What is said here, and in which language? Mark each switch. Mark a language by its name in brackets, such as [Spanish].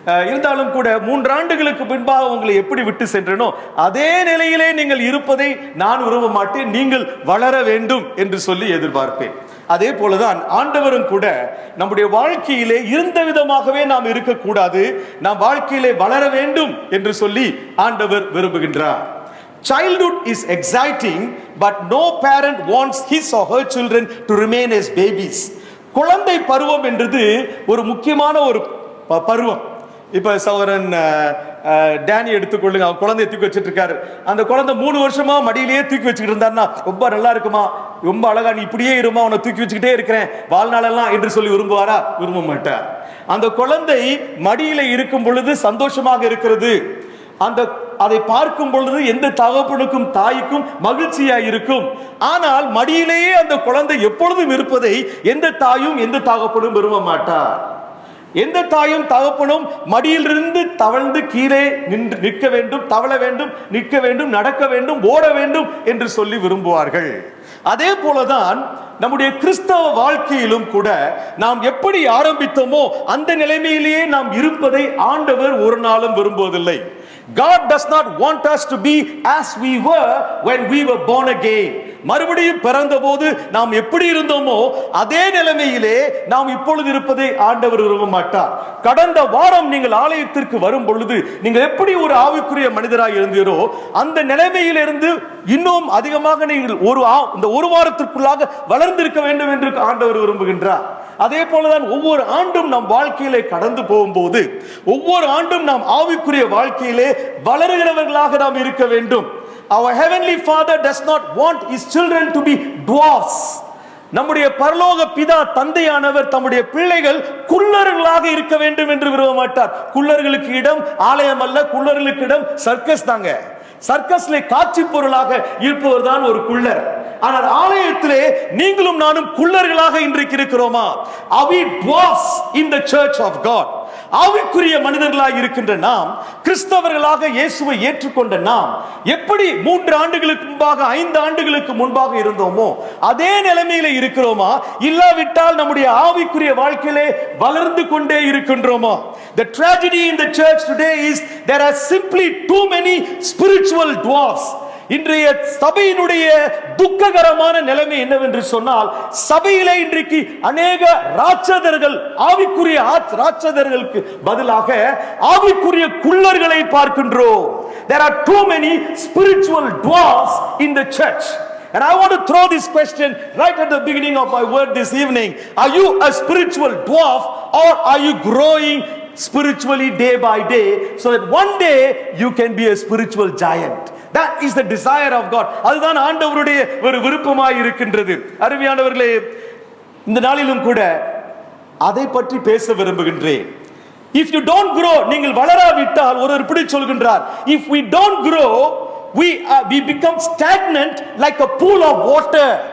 [Tamil] இருந்தாலும் கூட 3 ஆண்டுகளுக்கு பின்பாக உங்களை எப்படி விட்டு சென்றனோ அதே நிலையிலே நீங்கள் இருப்பதை நான் விரும்ப மாட்டேன். நீங்கள் வளர வேண்டும் என்று சொல்லி எதிர்பார்ப்பேன். அதே போலதான் ஆண்டவரும் கூட நம்முடைய வாழ்க்கையிலே இருந்த விதமாகவே நாம் இருக்கக்கூடாது, நாம் வாழ்க்கையிலே வளர வேண்டும் என்று சொல்லி ஆண்டவர் விரும்புகின்றார். [English] Childhood is exciting, but no parent wants his or her children to remain as babies. [Tamil] குழந்தை பருவம் என்றது ஒரு முக்கியமான ஒரு பருவம். இப்ப சகோதரன் டேனி எடுத்துக்கொள்ளுங்க, அவன் குழந்தைய தூக்கி வச்சுட்டு இருக்காரு. அந்த குழந்தை 3 வருஷமா மடியிலேயே தூக்கி வச்சுக்கிட்டு இருந்தாருன்னா, ரொம்ப நல்லா இருக்குமா, ரொம்ப அழகா, நீ இப்படியே இருமா, அவனை தூக்கி வச்சுக்கிட்டே இருக்கிறேன் வாழ்நாளெல்லாம் என்று சொல்லி விரும்புவாரா? விரும்ப மாட்டார். அந்த குழந்தை மடியில இருக்கும் பொழுது சந்தோஷமாக இருக்கிறது. அதை பார்க்கும் பொழுது எந்த தகப்பனுக்கும் தாய்க்கும் மகிழ்ச்சியா இருக்கும். ஆனால் மடியிலேயே அந்த குழந்தை எப்பொழுதும் இருப்பதை எந்த தாயும் எந்த தகப்பனும் விரும்ப மாட்டார். எந்த தாயும் தகப்பனும் மடியிலிருந்து தவழ்ந்து கீழே நிற்க வேண்டும், தவள வேண்டும், நிற்க வேண்டும், நடக்க வேண்டும், ஓட வேண்டும் என்று சொல்லி விரும்புவார்கள். அதே போலதான் நம்முடைய கிறிஸ்தவ வாழ்க்கையிலும் கூட நாம் எப்படி ஆரம்பித்தோமோ அந்த நிலைமையிலேயே நாம் இருப்பதை ஆண்டவர் ஒரு நாளும் விரும்புவதில்லை. [English] God does not want us to be as we were when we were born again. [Tamil] மறுபடியும் பிறந்த போது நாம் எப்படி இருந்தோமோ அதே நிலைமையிலே நாம் இப்பொழுது இருப்பதை ஆண்டவர் விரும்ப மாட்டார். கடந்த வாரம் நீங்கள் ஆலயத்திற்கு வரும் பொழுது நீங்கள் எப்படி ஒரு ஆவிக்குரிய மனிதராக இருந்தீரோ அந்த நிலைமையிலிருந்து இன்னும் அதிகமாக நீங்கள் இந்த ஒரு வாரத்திற்குள்ளாக வளர்ந்திருக்க வேண்டும் என்று ஆண்டவர் விரும்புகின்றார். அதே போலதான் ஒவ்வொரு ஆண்டும் நம் வாழ்க்கையிலே கடந்து போகும்போது ஒவ்வொரு ஆண்டும் நாம் ஆவிக்குரிய வாழ்க்கையிலே வளருகிறவர்களாக நாம் இருக்க வேண்டும். [English] Our heavenly Father does not want his children to be dwarfs. [Tamil] நம்முடைய பரலோக பிதா தந்தையானவர் தம்முடைய பிள்ளைகள் குள்ளர்களாக இருக்க வேண்டும் என்று விரும்ப மாட்டார். குள்ளர்களுக்கு இடம் ஆலயம் அல்ல, குள்ளர்களுக்கு இடம் சர்க்கஸ் தாங்க. சர்க்கஸ்ல காட்சி பொருளாக இருப்பவர் தான் ஒரு குள்ளர். ஆனால் ஆலயத்திலே நீங்களும் நானும் குள்ளர்களாக இன்றைக்கு இருக்கிறோமா? [English] Are we dwarfs in the church of God? [Tamil] ஆவிக்குரிய மனிதர்களாக இருக்கின்ற நாம், கிறிஸ்தவர்களாக இயேசுவை ஏற்றுக்கொண்ட நாம் எப்படி 3 ஆண்டுகளுக்கு முன்பாக 5 ஆண்டுகளுக்கு முன்பாக இருந்தோமோ அதே நிலைமையில இருக்கிறோமா? இல்லாவிட்டால் நம்முடைய ஆவிக்குரிய வாழ்க்கையிலே வளர்ந்து கொண்டே இருக்கின்றோமா? [English] The tragedy in the church today is there are simply too many spiritual dwarfs. [Tamil] இன்றைய சபையினுடைய துக்ககரமான நிலைமை என்னவென்று சொன்னால், சபையிலே இன்றைக்கு அநேக ராட்சதர்கள், ஆவிக்குரிய ராட்சதர்களுக்கு பதிலாக ஆவிக்குரிய குள்ளர்களை பார்க்கின்றோம். [English] There are too many spiritual dwarfs in the church. And I want to throw this question right at the beginning of my word this evening. Are you a spiritual dwarf or are you growing spiritually day by day so that one day you can be a spiritual giant? That is the desire of God. [Tamil] அதுதான் ஆண்டவருடைய ஒரு விருப்பமாய் இருக்கின்றது. அருமையானவர்களே, இந்த நாளிலும் கூட அதை பற்றி பேச விரும்புகின்றேன். [English] If you don't grow, [Tamil] நீங்கள் வளராவிட்டால், ஒருவர் இப்படி சொல்கின்றார், [English] if we don't grow, we become stagnant like a pool of water.